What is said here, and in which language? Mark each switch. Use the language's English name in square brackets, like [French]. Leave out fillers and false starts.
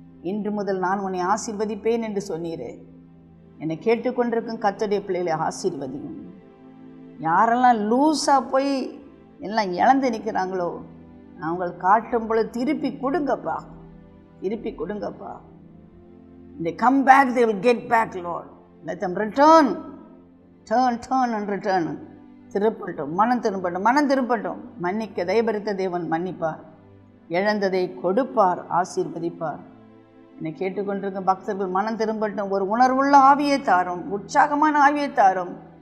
[Tamil] இன்று முதல் நான் உன்னை ஆசீர்வதிப்பேன் என்று சொன்னீரே. என்னை கேட்டுக்கொண்டிருக்கும் கர்த்தருடைய பிள்ளைகளை ஆசீர்வதியும். யாரெல்லாம் லூஸாக போய் எல்லாம் இழந்து நிற்கிறாங்களோ அவங்களை காட்டும் பொழுது திருப்பி கொடுங்கப்பா, திருப்பி கொடுங்கப்பா. [English] They come back, they will get back, Lord. Let them return. Turn and return. [Tamil] திருப்பட்டும், மனம் திரும்பட்டும், மனம் திரும்பட்டும். மன்னிக்க தயபரித்த தேவன் மன்னிப்பார், இழந்ததை கொடுப்பார், ஆசீர்வதிப்பார். என்னை கேட்டுக்கொண்டிருக்கும் பக்தர்கள் மனம் திரும்பட்டும். ஒரு உணர்வுள்ள ஆவியை தாரும், உற்சாகமான ஆவியை தாரும்.